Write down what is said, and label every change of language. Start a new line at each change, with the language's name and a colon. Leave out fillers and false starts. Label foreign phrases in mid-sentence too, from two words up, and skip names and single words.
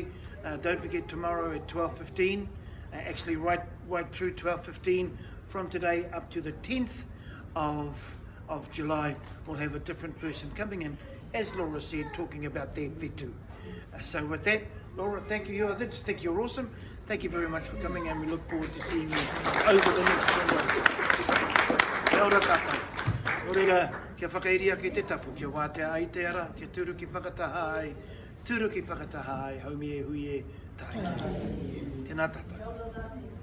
English: Don't forget tomorrow at 12:15, actually right through 12:15, from today up to the 10th of July, we'll have a different person coming in, as Laura said, talking about their whetu. So with that, Laura, thank you. I just think you're awesome. Thank you very much for coming, and we look forward to seeing you over the next 10 days.
Māori: Kia ora tātou. Orera, kia whakairia ki te tapu, kia wātea ai te ara, kia turu ki whakataha ai, turu ki whakataha ai, haumie hui e tāiki. Tēnā tātou.